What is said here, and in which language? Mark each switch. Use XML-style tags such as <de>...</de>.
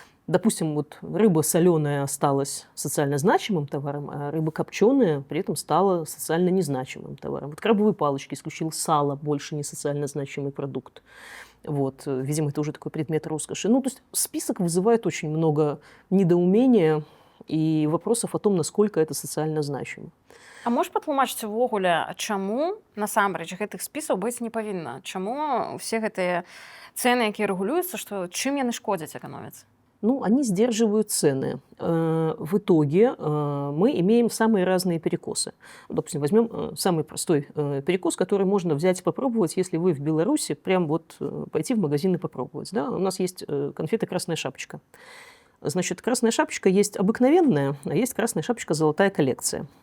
<ru>Допустим, вот рыба соленая осталась социально значимым товаром, а рыба копченая при этом стала социально незначимым товаром. Вот крабовые палочки исключил, сало больше не социально значимый продукт. Вот, видимо, это уже такой предмет роскоши. Ну, то есть список вызывает очень много недоумения и вопросов о том, насколько это социально значимо.</ru> <be>А можешь патлумачыць увогуле, чаму насамрэч гэтых спісаў быць не павінна? Чаму все гэтыя цэны, якія рэгулююцца, што чым яны шкодзяць эканоміцы?</be> <ru>Ну, они сдерживают цены. В итоге мы имеем самые разные перекосы. Допустим, возьмем самый простой перекос, который можно взять и попробовать, если вы в Беларуси прям вот пойти в магазин и попробовать. Да? У нас есть конфеты «Красная шапочка». Значит, «Красная шапочка» есть обыкновенная, а есть «Красная шапочка. Золотая коллекция».</ru>